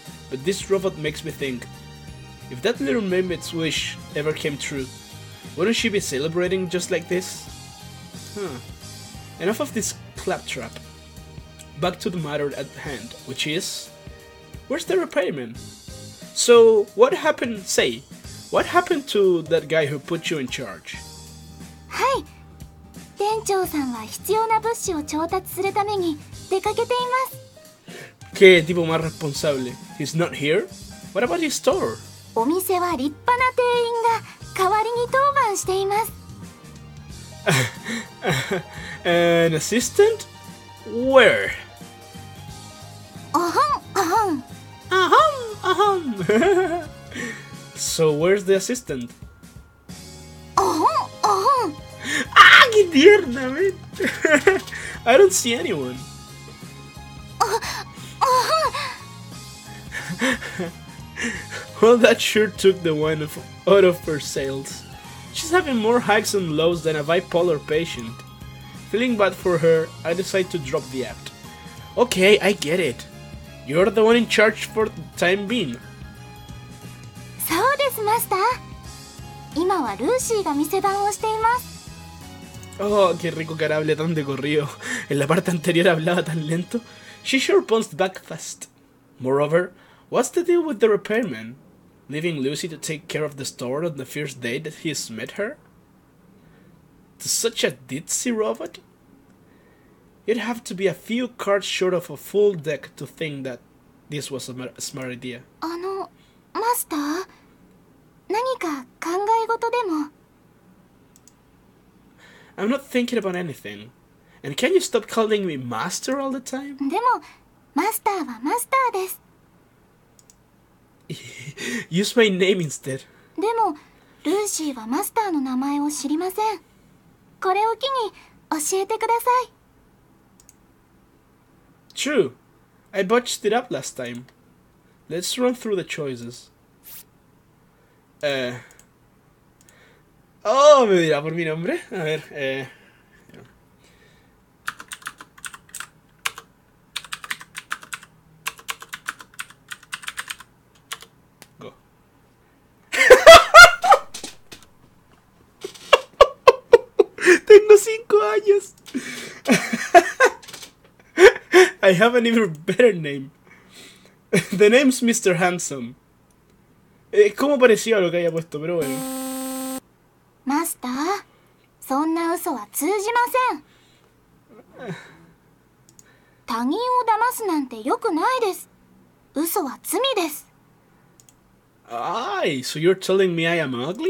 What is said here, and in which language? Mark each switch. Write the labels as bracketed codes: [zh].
[en] But this robot makes me think, if that little mermaid's wish ever came true, wouldn't she be celebrating just like this? Enough of this claptrap. Back to the matter at hand, which is... where's the repairman? So, what happened to that guy who put you in charge? [ja] はい。店長さんは必要な物資を調達するために出かけています。 [es] Qué tipo más responsable. [en] He's not here? What about his store? [ja] お店は立派な店員が代わりに当番しています。 [en] An assistant? Where? あはんあはん。 So where's the assistant? あはんあはん。 [es] ¡Qué tierna, man! [en] I don't see anyone. Well, that sure took the wine out of her sails. She's having more highs and lows than a bipolar patient. Feeling bad for her, I decide to drop the act. Okay, I get it. You're the one in charge for the time being. [ja] そうです、マスター。今はルーシーが店番をしています。 [es] Oh, qué rico que ahora hable tan de corrido. En la parte anterior hablaba tan lento. [en] She sure bounced back fast. Moreover, what's the deal with the repairman? Leaving Lucy to take care of the store on the first day that he's met her? To such a ditzy robot? You'd have to be a few cards short of a full deck to think that this was a smart idea. [ja] マスター、何か考え事でも。 [en] I'm not thinking about anything. And can you stop calling me master all the time? [ja] でも、マスターはマスターです。 [en] Use my name instead. [ja] でも、ルーシーはマスターの名前を知りません。これを機に教えてください。 [en] True. I botched it up last time. Let's run through the choices. [es] Oh, me dirá por mi nombre. A ver, Go. Tengo 5 años. [en] I have an even better name. The name's Mr. Handsome. [es] Es como parecido a lo que haya puesto, pero bueno. [ja] マスター、そんな嘘は通じません。他人を騙すなんて良くないです。嘘は罪です。 [en] Aye, so you're telling me I am ugly?